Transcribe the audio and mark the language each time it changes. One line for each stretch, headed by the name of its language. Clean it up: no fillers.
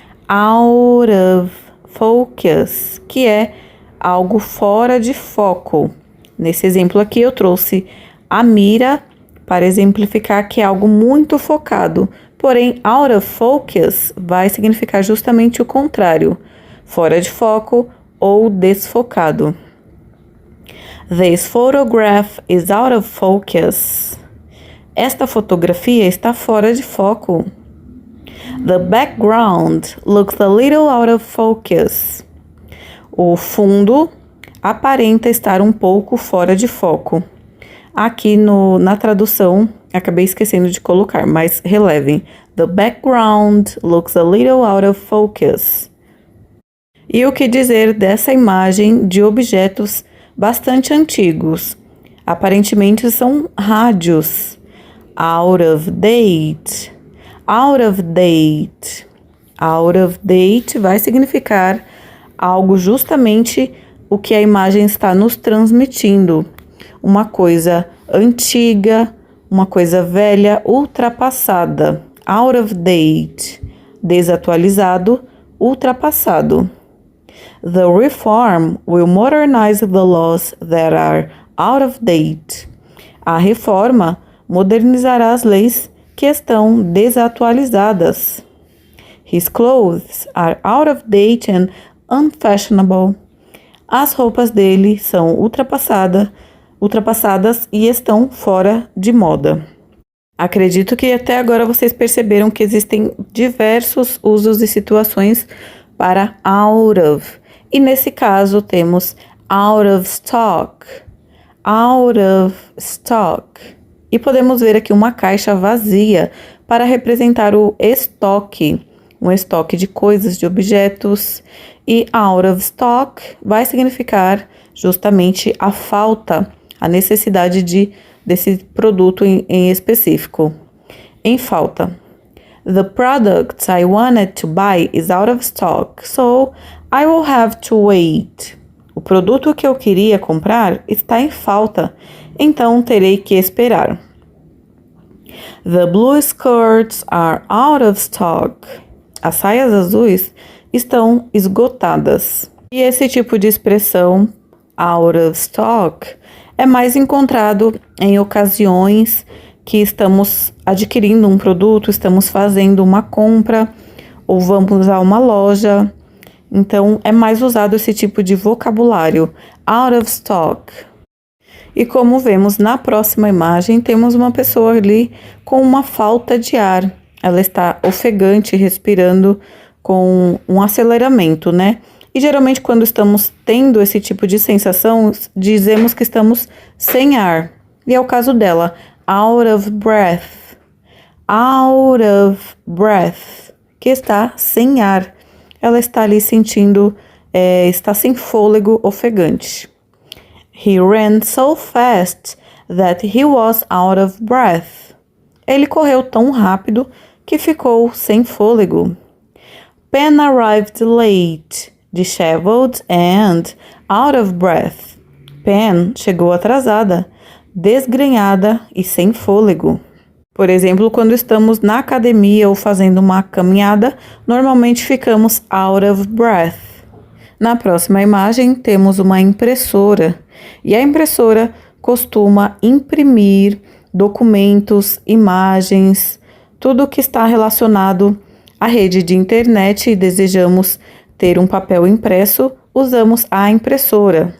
Portuguese: Out of focus, que é algo fora de foco. Nesse exemplo aqui eu trouxe a mira para exemplificar que é algo muito focado. Porém, out of focus vai significar justamente o contrário, fora de foco ou desfocado.
English: This photograph is out of focus.
Portuguese: Esta fotografia está fora de foco.
English: The background looks a little out of focus.
Portuguese: O fundo aparenta estar um pouco fora de foco. Aqui na tradução, acabei esquecendo de colocar, mas relevem.
English: The background looks a little out of focus.
Portuguese: E o que dizer dessa imagem de objetos bastante antigos? Aparentemente são rádios. Out of date. Out of date. Out of date vai significar algo justamente o que a imagem está nos transmitindo. Uma coisa antiga, uma coisa velha, ultrapassada. Out of date. Desatualizado, ultrapassado.
English: The reform will modernize the laws that are out of date.
Portuguese: A reforma modernizará as leis que estão desatualizadas.
English: His clothes are out of date and unfashionable.
Portuguese: As roupas dele são ultrapassadas e estão fora de moda. Acredito que até agora vocês perceberam que existem diversos usos e situações para out of. E nesse caso temos out of stock. Out of stock. E podemos ver aqui uma caixa vazia para representar o estoque. Um estoque de coisas, de objetos. E out of stock vai significar justamente a falta, a necessidade desse produto em específico. Em falta.
English: The product I wanted to buy is out of stock, so I will have to wait.
Portuguese: O produto que eu queria comprar está em falta, então terei que esperar.
English: The blue skirts are out of stock.
Portuguese: As saias azuis estão esgotadas. E esse tipo de expressão, out of stock, é mais encontrado em ocasiões que estamos adquirindo um produto, estamos fazendo uma compra ou vamos a uma loja. Então, é mais usado esse tipo de vocabulário, out of stock. E como vemos na próxima imagem, temos uma pessoa ali com uma falta de ar. Ela está ofegante, respirando com um aceleramento, né? E geralmente quando estamos tendo esse tipo de sensação, dizemos que estamos sem ar. E é o caso dela, out of breath. Out of breath, que está sem ar. Ela está ali sentindo, está sem fôlego, ofegante.
English: He ran so fast that he was out of breath.
Portuguese: Ele correu tão rápido que ficou sem fôlego.
English: Pen arrived late, disheveled and out of breath.
Portuguese: Pen chegou atrasada, desgrenhada e sem fôlego. Por exemplo, quando estamos na academia ou fazendo uma caminhada, normalmente ficamos out of breath. Na próxima imagem, temos uma impressora. E a impressora costuma imprimir documentos, imagens, tudo que está relacionado à rede de internet e desejamos ter um papel impresso, usamos a impressora.